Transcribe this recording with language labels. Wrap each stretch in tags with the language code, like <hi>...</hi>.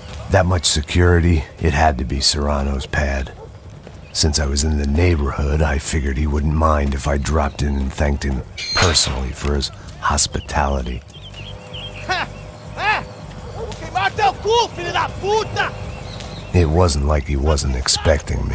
<en>That much security, it had to be Serrano's pad. Since I was in the neighborhood, I figured he wouldn't mind if I dropped in and thanked him personally for his hospitality.</en> <pt>Queimar teu cu, filho da puta!</pt> <en>It wasn't like he wasn't expecting me.</en>